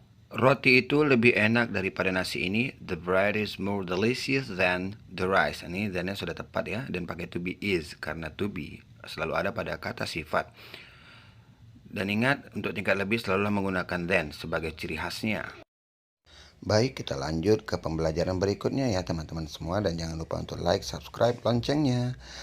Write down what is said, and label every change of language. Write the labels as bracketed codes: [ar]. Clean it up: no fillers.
[id] Roti itu lebih enak daripada nasi ini. [en] The bread is more delicious than the rice. [id] Ini than-nya sudah tepat ya, dan pakai to be is karena to be selalu ada pada kata sifat. Dan ingat, untuk tingkat lebih selalu menggunakan then sebagai ciri khasnya. Baik, kita lanjut ke pembelajaran berikutnya ya teman-teman semua, dan jangan lupa untuk like, subscribe, loncengnya.